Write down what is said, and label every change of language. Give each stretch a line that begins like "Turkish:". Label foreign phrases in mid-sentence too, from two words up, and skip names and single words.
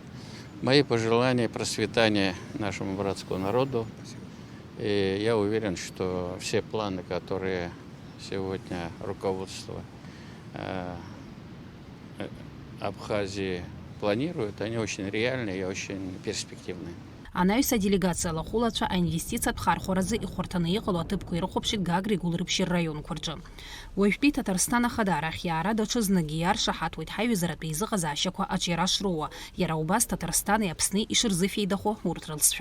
Russian: Мои пожелания процветания нашему братскому народу. И я уверен, что все планы, которые сегодня руководство Абхазии планируют, они очень реальные и очень перспективные.
Abkhazian: Анаҩса делегациала хәылацәа аинвестициатә хархәаразы ихәарҭаны иҟало аҭыԥқәа ирыхәаԥшит Гагра игәылрыԥшьыр раионқәа рҿы. Уажәтәи Ҭаҭарсҭан ахадара ахиаара даҽазныгьы иаршаҳаҭуеит ҳаҩызаратә еизыҟазаашьақәа аҿиара шроуа, иара убас Ҭаҭарсҭани Аԥсни ишырзыфеидахо урҭ рылҵшәақәа.